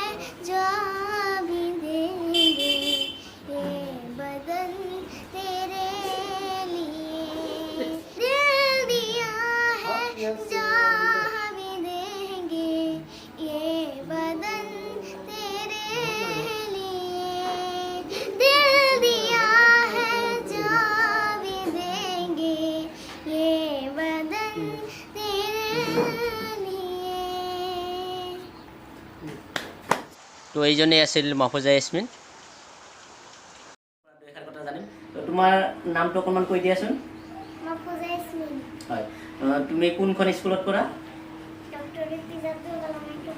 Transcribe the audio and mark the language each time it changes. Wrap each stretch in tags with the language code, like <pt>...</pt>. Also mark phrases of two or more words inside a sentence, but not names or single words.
<hi>जहाँ भी देंगे ये वतन तेरे लिए, दिल दिया है जहाँ भी देंगे ये वतन तेरे लिए, दिल दिया है जहाँ भी देंगे ये वतन तेरे लिए।</hi> <as>তো এইজনেই আছিল মাফুজা ইয়াসমিন। দেখাৰ কথা জানিম। তো তোমাৰ নামটো অকণমান কৈ দিয়াচোন। মাফুজা ইয়াসমিন, হয়, তুমি কোনখন স্কুলত পঢ়া? ডক্টৰ এপিজে আব্দুল কালাম একাডেমি।</as>